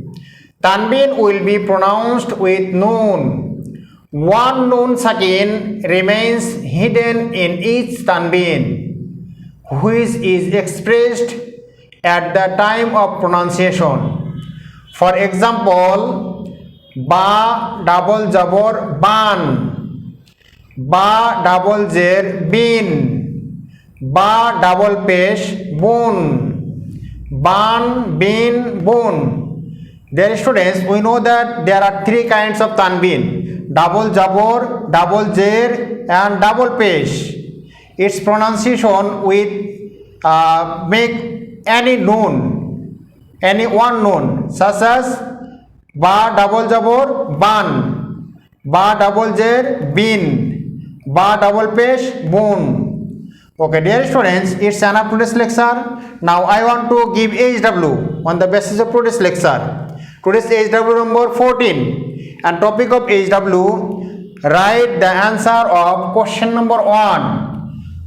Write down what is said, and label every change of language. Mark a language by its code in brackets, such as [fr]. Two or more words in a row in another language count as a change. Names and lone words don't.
[en] Tanween will be pronounced with noon. One [ar] نون ساكن [en] remains hidden in each tanween, which is expressed at the time of pronunciation. For example, ba double jabor ban, ba double jer bin, ba double pesh bun, ban bin bun. Dear students, we know that there are three kinds of tanween: double jabor, double jer, and double pesh. Its pronunciation with make any noon, any one noon, such as ba double jabor ban, ba double jer bin, ba double pesh bun. Okay, dear students, it's enough today's lecture. Now I want to give HW on the basis of today's lecture. Today's HW number 14. And topic of HW, write the answer of question number 1.